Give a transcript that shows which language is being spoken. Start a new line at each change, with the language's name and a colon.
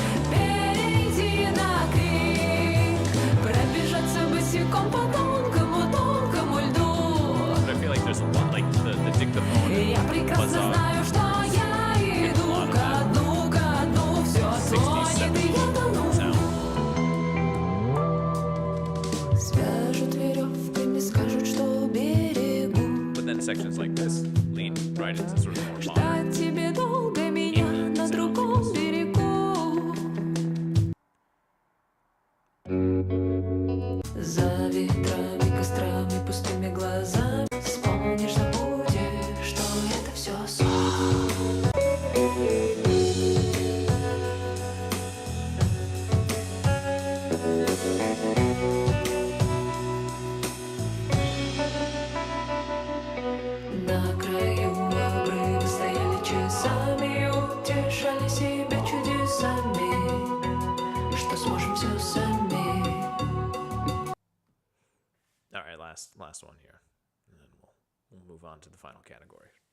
Russian: Перейти на крик, пробежаться босиком по тонкому льду.
English: But I feel like there's a lot, like the dictaphone.
Russian: Я прекрасно знаю, что я иду ко дну, все тонет, и я тону. Свяжут веревками, скажут, что берегу.
English: But then sections like this lean right into sort of more modern.
Russian: Ждать тебе долго меня на другом берегу. За ветрами, кострами, пустыми глазами вспомнишь, забудешь, что это все сон. На краю обрыва стояли часами, утешали себя чудесами, что сможем все сами.
English: All right, last one here, and then we'll move on to the final category.